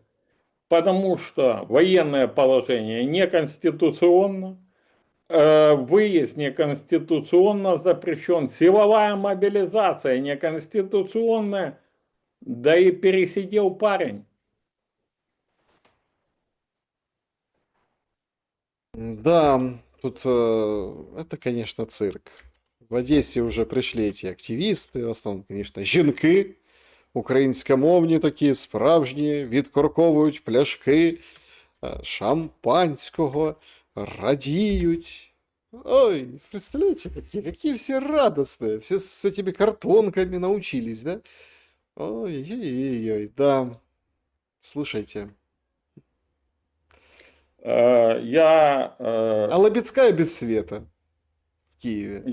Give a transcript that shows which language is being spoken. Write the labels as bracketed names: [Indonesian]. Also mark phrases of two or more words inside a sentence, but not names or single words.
[Russian] Потому что военное положение неконституционно, выезд неконституционно запрещен, силовая мобилизация неконституционная, да и пересидел парень. Да, тут это, конечно, цирк. В Одессе уже пришли эти [Ukrainian] активісти, в основному, звісно, жінки українськомовні такі, справжні, відкорковують пляшки шампанського, радіють. [Russian] Ой, представляете, какие все радостные, все с этими картонками научились, да? Ой-ой-ой, да. Слушайте. А Лобецкая без света в Киеве.